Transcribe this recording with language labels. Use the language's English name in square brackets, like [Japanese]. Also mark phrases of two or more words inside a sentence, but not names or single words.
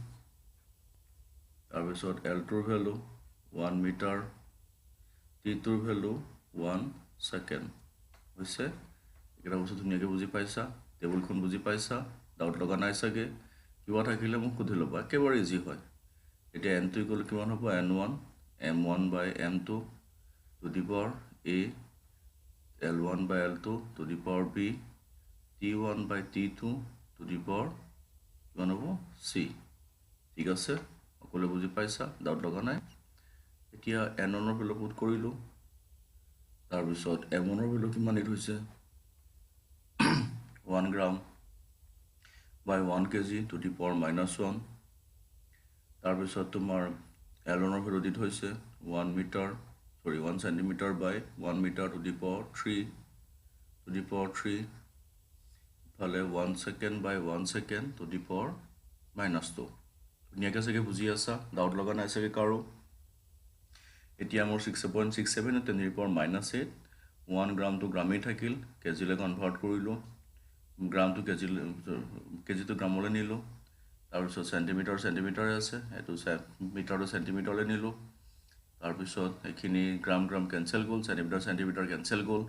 [Assamese] তাৰপিছত L2 ৰ ভ্যালু 1 মিটাৰ T2 ৰ ভ্যালু 1 সেকেন্ড হৈছে এটা বস্তু ধুনীয়াকৈ বুজি পাইছা টেবুলখন বুজি পাইছা ডাউট লগা নাই চাগে কিবা থাকিলে মোক সুধি ল'বা একেবাৰে ইজি হয় এতিয়া n2 ইকুৱেল কিমান হ'ব n1 [English] m1 by m2 to the power a l1 by l2 to the power b t1 by t2 to the power [Assamese] কিমান হ'ব c ঠিক আছে সকলোৱে বুজি পাইছা ডাউট লগা নাই এতিয়া n1 ৰ ভ্যালু পুট কৰিলোঁ তাৰপিছত m1 ৰ ভ্যালু কিমান ইট হৈছে 1 গ্ৰাম [English] by 1 kg to the power [Assamese] -1 তাৰপিছত তোমাৰ L1 ৰ ভ্যালু দিত হৈছে 1 মিটাৰ সৰি 1 সেন্টিমিটাৰ by 1 মিটাৰ [English] to the power [Assamese] 3 ফালে 1 সেকেন্ড by 1 সেকেন্ড [English] to the power [Assamese] -2 ধুনীয়াকৈ চাগে বুজি আছা ডাউট লগা নাই চাগে কাৰো এতিয়া মোৰ 6.67 10 [English] to the power [Assamese] -8 1 গ্ৰাম to গ্ৰামেই থাকিল কেজিলৈ কনভাৰ্ট কৰিলোঁ গ্ৰাম to কেজি to গ্ৰামলৈ নিলোঁ তাৰপিছত সেন্টিমিটাৰ আছে এইটো মিটাৰ to সেন্টিমিটাৰলৈ নিলোঁ তাৰপিছত এইখিনি গ্ৰাম গ্ৰাম কেঞ্চেল গ'ল, চেণ্টিমিটাৰ কেঞ্চেল গ'ল।